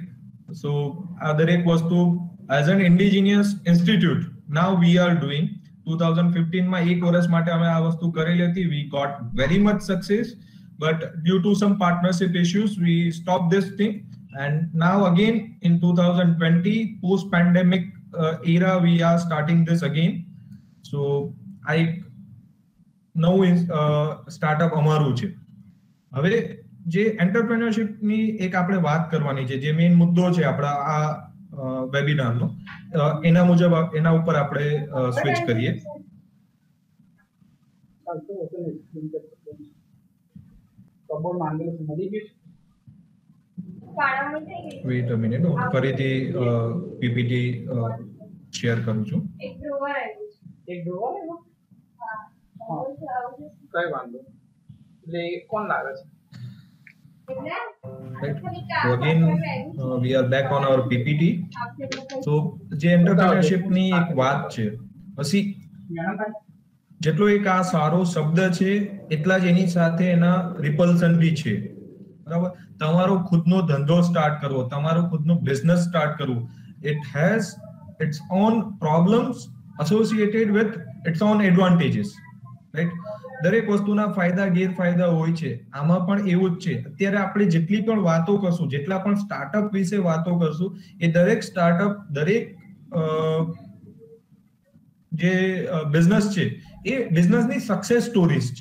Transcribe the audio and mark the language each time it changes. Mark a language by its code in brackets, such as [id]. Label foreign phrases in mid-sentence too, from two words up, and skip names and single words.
[en] સો [gu] આ દરેક વસ્તુ [en] as an indigenous institute now we are doing. [gu] 2015 માં એક વર્ષ માટે અમે આ વસ્તુ કરેલી હતી. [en] We got very much success, but due to some partnership issues we stop this thing. and now again in 2020 post pandemic era we are starting this again. So I [gu] નવું સ્ટાર્ટઅપ અમારું છે. હવે જે એન્ટરપ્રેન્યોરશિપ ની એક આપણે વાત કરવાની છે, જે મેઇન મુદ્દો છે આપણા આ વેબિનારનો, એના મુજબ એના ઉપર આપણે સ્વિચ કરીએ. [en] wait a minute, [gu] હું ફરીથી પીપીટી શેર કરું છું. એક ડ્રોવર આવ્યું કઈ વાંધો એટલે કોણ લાગે છે? [en] Right. So again, we are back on our PPT. [gu] So જે એન્ટરપ્રેન્યોરશિપ ની એક વાત છે, પછી જેટલો એક આ સારો શબ્દ છે એટલા જ એની સાથે એના રિપલ્સન બી છે, બરાબર. તમારો ખુદનો ધંધો સ્ટાર્ટ કરવો, તમારો ખુદનો [en] business start [gu] કરવું, [en] it has its own problems associated with its own advantages, right. [gu] દરેક વસ્તુના ફાયદા ગેરફાયદા હોય છે. આમાં પણ એવું જ છે. અત્યારે આપણે જેટલી પણ વાતો કરશું, જેટલા પણ સ્ટાર્ટઅપ વિશે વાતો કરશું, એ દરેક સ્ટાર્ટઅપ, દરેક જે બિઝનેસ છે એ બિઝનેસની [en] success stories [gu] છે.